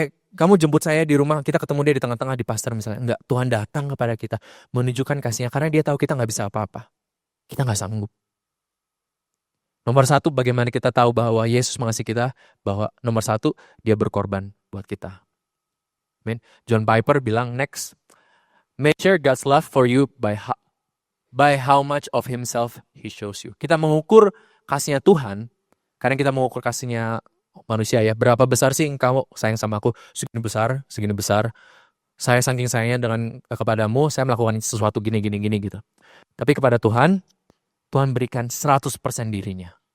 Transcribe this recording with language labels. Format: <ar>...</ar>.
<id>Kamu jemput saya di rumah, kita ketemu dia di tengah-tengah di pasar misalnya. Enggak, Tuhan datang kepada kita, menunjukkan kasihnya. Karena dia tahu kita nggak bisa apa-apa. Kita nggak sanggup. Nomor satu, bagaimana kita tahu bahwa Yesus mengasihi kita? Bahwa nomor satu, dia berkorban buat kita. Amen.</id> <en>John Piper</en> <id>bilang,</id> <en>next, measure God's love for you by how much of himself he shows you.</en> <id>Kita mengukur kasihnya Tuhan, karena kita mengukur kasihnya manusia ya. Berapa besar sih engkau sayang sama aku? Segini besar, segini besar. Saya saking sayangnya dengan kepadamu, saya melakukan sesuatu gini gitu. Tapi kepada Tuhan berikan 100% dirinya.</id>